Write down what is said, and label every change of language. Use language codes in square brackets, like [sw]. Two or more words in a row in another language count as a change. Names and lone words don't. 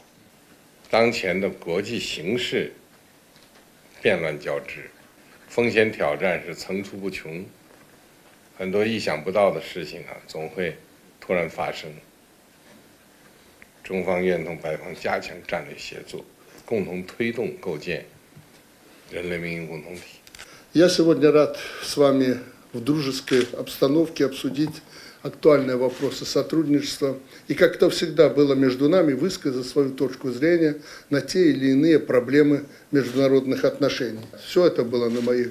[zh] 当前的国际形势变乱交织，风险挑战是层出不穷，很多意想不到的事情总会突然发生。中方愿同白方加强战略协作，共同推动构建人类命运共同体。 [ru] Я сегодня рад с вами в дружеской обстановке обсудить актуальные вопросы сотрудничества и, как это всегда было между нами, высказать свою точку зрения на те или иные проблемы международных отношений. Все это было на моих.